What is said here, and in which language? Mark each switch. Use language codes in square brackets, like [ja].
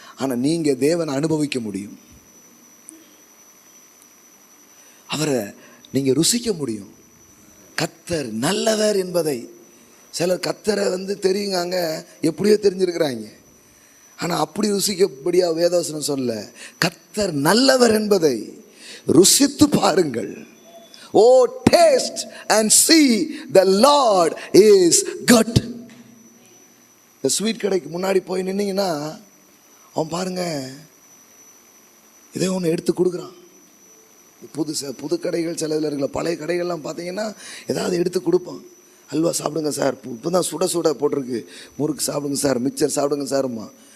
[ta] ஆனால் நீங்கள் தேவனை அனுபவிக்க முடியும், அவரை நீங்கள் ருசிக்க முடியும். கர்த்தர் நல்லவர் என்பதை சிலர் கர்த்தரை தெரியுங்க, எப்படியோ தெரிஞ்சிருக்கிறாங்க. ஆனால் அப்படி ருசிக்கப்படியா வேதவசனம் சொல்ல, கர்த்தர் நல்லவர் என்பதை ருசித்து பாருங்கள். [en] O taste and see the Lord is good. [ta] இந்த ஸ்வீட் கடைக்கு முன்னாடி போய் நின்னீங்கன்னா அவன் பாருங்க இதே ஒன்று எடுத்து கொடுக்குறான். புது கடைகள் சில இதில் இருக்கிற பழைய கடைகள்லாம் பார்த்தீங்கன்னா ஏதாவது எடுத்து கொடுப்பான். அல்வா சாப்பிடுங்க சார், இப்போ தான் சுட சுட போட்டிருக்கு, முறுக்கு சாப்பிடுங்க சார், மிக்சர் சாப்பிடுங்க சார்மா.